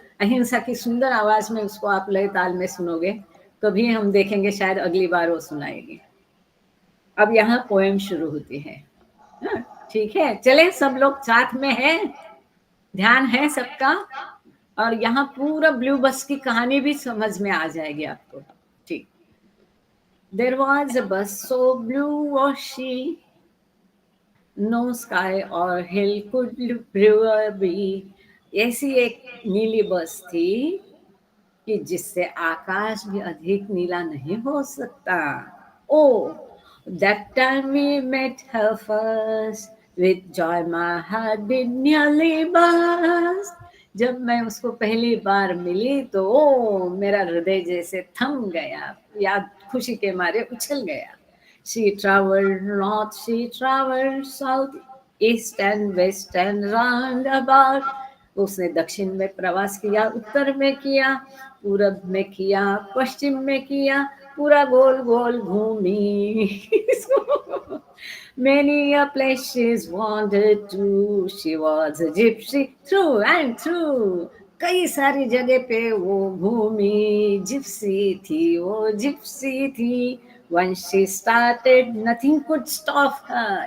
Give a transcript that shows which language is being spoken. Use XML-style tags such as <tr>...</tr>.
<hi>अहिंसा की सुंदर आवाज में उसको आप लय ताल में सुनोगे तो भी हम देखेंगे शायद अगली बार वो सुनाएगी। अब यहाँ पोएम शुरू होती है। ठीक है, चले सब लोग साथ में हैं, ध्यान है सबका, और यहाँ पूरा ब्लू बस की कहानी भी समझ में आ जाएगी आपको। ठीक।</hi> <en>There was a bus so blue was she, no sky or hill could ever be.</en> <hi>ऐसी एक नीली बस थी कि जिससे आकाश भी अधिक नीला नहीं हो सकता।</hi> <en>Oh, that time we met her first, with joy my heart did nearly burst.</en> <hi>जब मैं उसको पहली बार मिली तो ओ मेरा हृदय जैसे थम गया, याद खुशी के मारे उछल गया।</hi> <en>She traveled north, she traveled south, east and west and round about.</en> <hi>उसने दक्षिण में प्रवास किया, उत्तर में किया, पूरब में किया, पश्चिम में किया, पूरा गोल गोल घूमी।</hi> <en>Many a place she's wandered to, she was a gypsy through and through.</en> <hi>कई सारी जगह पे वो घूमी, जिप्सी थी, वो जिप्सी थी।</hi> <en>Once she started, nothing could stop her.</en>